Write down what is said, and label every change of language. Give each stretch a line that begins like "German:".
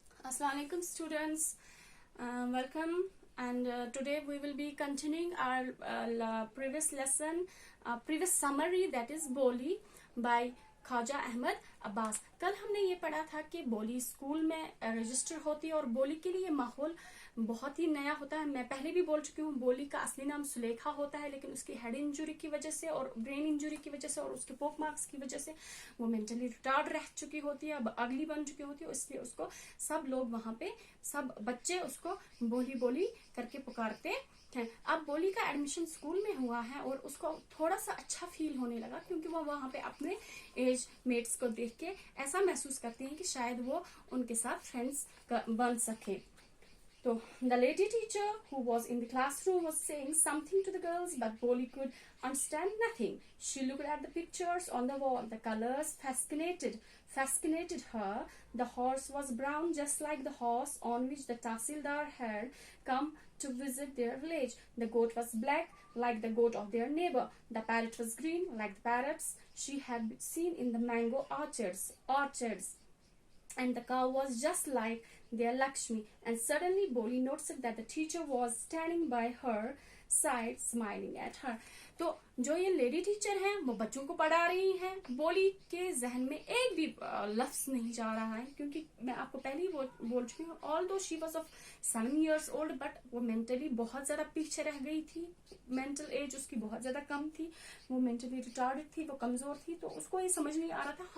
English: Assalamu alaikum students, welcome and today we will be continuing our previous lesson, previous summary, that is Boli by Khwaja Ahmad Abbas.
Hindi: कल हमने ये पढ़ा था कि बोली स्कूल में रजिस्टर होती है और बोली के लिए माहौल बहुत ही नया होता है। मैं पहले भी बोल चुकी हूँ, बोली का असली नाम सुलेखा होता है, लेकिन उसकी हेड इंजरी की वजह से और ब्रेन इंजरी की वजह से और उसके पोक मार्क्स की वजह से वो मेंटली रिटार्ड रह चुकी होती है, अब अगली बन चुकी होती है, इसलिए उसको सब लोग वहां पे सब बच्चे उसको बोली बोली करके पुकारते हैं। अब बोली का एडमिशन स्कूल में हुआ है और उसको थोड़ा सा अच्छा फील होने लगा, क्योंकि वो वहां पे अपने एज मेट्स को देख के ऐसा महसूस करती हैं कि शायद वो उनके साथ फ्रेंड्स बन सके।
English: So, the lady teacher who was in the classroom was saying something to the girls, but Boli could understand nothing. She looked at the pictures on the wall. The colors fascinated her. The horse was brown, just like the horse on which the Tahsildar had come to visit their village. The goat was black, like the goat of their neighbor. The parrot was green, like the parrots she had seen in the mango orchards. And the cow was just like their Lakshmi. And suddenly Boli noticed that the teacher was standing by her side, smiling at her.
Hindi: तो जो ये lady teacher हैं वो बच्चों को पढ़ा रही हैं। बोली के जहन में एक भी लफ्ज नहीं जा रहा है, क्योंकि मैं आपको पहले ही बोल चुकी हूँ,
English: although she was of 7 years old,
Hindi: but वो मेंटली बहुत ज्यादा पीछे रह गई थी। मेंटल एज उसकी बहुत ज्यादा कम थी, वो मेंटली रिटार्डेड थी, वो कमजोर थी। तो उसको ये समझ नहीं आ रहा था।